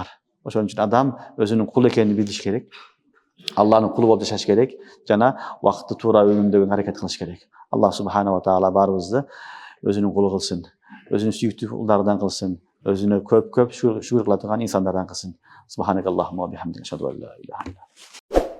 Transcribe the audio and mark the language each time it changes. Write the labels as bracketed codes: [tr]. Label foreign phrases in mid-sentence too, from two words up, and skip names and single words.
[ky] Ошон үчүн адам өзүнүн кул экенин билиш керек. Алланын кулу болуп жашаш керек жана вакытты туура үнөмдөгөнгө аракет кылыш керек. Аллах [ar] سبحانه تعالى [ky] баарыбызды өзүнүн кулу кылсын, өзүнүн сүйүктүү улдарынан кылсын, өзүнө көп шүгүр кыла турган инсандардан кылсын. [ar] سبحانك اللهم وبحمدك، أشهد أن لا إله إلا